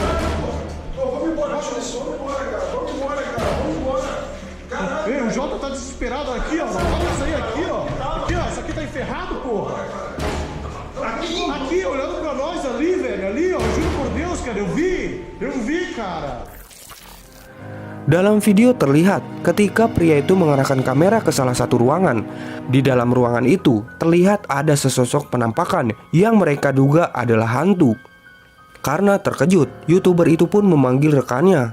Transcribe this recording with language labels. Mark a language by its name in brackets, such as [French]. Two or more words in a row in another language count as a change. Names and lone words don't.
[Portuguese] Vamos embora, vamos embora, cara. Vamos embora, cara. Vamos embora. Caralho. Ei, o Jota tá desesperado aqui, ó. Olha isso aí, aqui, ó. Aqui, ó. Isso aqui tá enferrado, porra. Aqui, olhando pra nós ali, velho. Ali, ó. Juro por Deus, cara. Eu vi, cara. [Indonesian] Dalam video terlihat ketika pria itu mengarahkan kamera ke salah satu ruangan. Di dalam ruangan itu terlihat ada sesosok penampakan yang mereka duga adalah hantu. Karena terkejut, YouTuber itu pun memanggil rekannya.